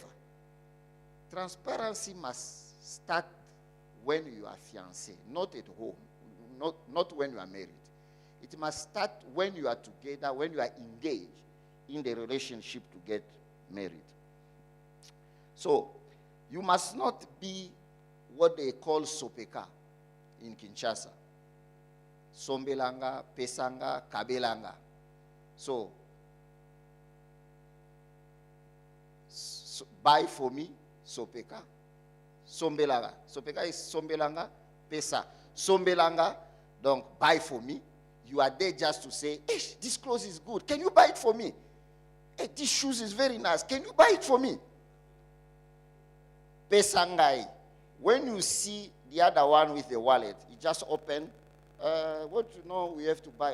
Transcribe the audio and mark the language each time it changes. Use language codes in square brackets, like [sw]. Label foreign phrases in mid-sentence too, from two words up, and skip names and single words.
[en] Transparency must start when you are fiancé, not at home, not when you are married. It must start when you are together, when you are engaged in the relationship to get married. So, you must not be what they call sopeka in Kinshasa. [ln] Sombelanga, pesanga, kabelanga. [en] So buy for me, sopeka. Sombelanga. Sopeka is sombelanga, pesa. Sombelanga, donc buy for me. You are there just to say, hey, this clothes is good. Can you buy it for me? Hey, this shoes is very nice. Can you buy it for me? Pesangai. When you see the other one with the wallet, you just open. What you know we have to buy?